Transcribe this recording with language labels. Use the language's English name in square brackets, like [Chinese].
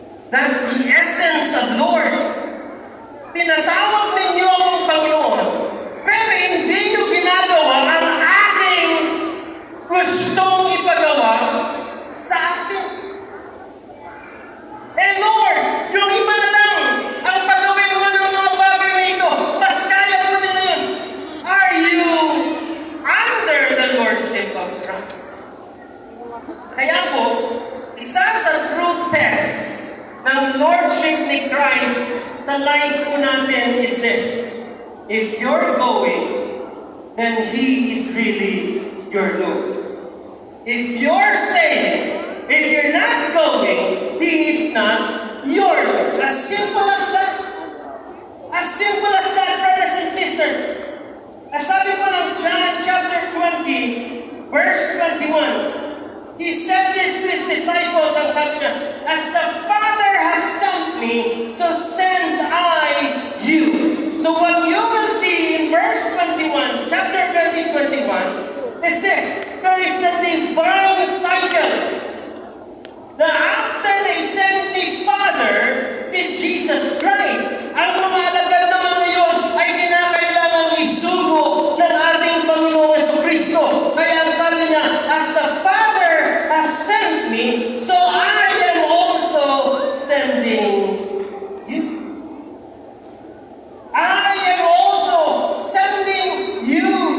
[English] That's the essence of Lord. [Filipino] Tinatawag ninyo akong Panginoon, pero hindi nyo ginagawa ang aking gustong ipagawa sa atin. Eh Lord, yung iba na lang ang pagawin mo ng mga bagay na ito, mas kaya mo nila yun. [English] Are you under the Lordship of Christ? [Filipino] Kaya po, isa sa [English] true test [Filipino] ng Lordship ni Christ sa life po natin [English] is this. If you're going, then He is really your Lord. If you're saying, if you're not going, He is not your Lord. As simple as that. As simple as that, brothers and sisters. [Filipino] As sabi po ng [English] John chapter 20, verse 21, He said this to His disciples, [Filipino] ang sabi niya, [English] as the Father has sent me, so send I you. So what you will see in verse 21, chapter 20, 21, is this. There is a divine cycle. [Filipino] Na [English] after they sent the Father, [Filipino] si Jesus Christ, ang mga alagad naman ngayon ay kinakailangang isugo ng ating Panginoong Jesucristo. Kaya ang sabi niya, [English] as the Father has sent me, so I am also sending you. I am also sending you.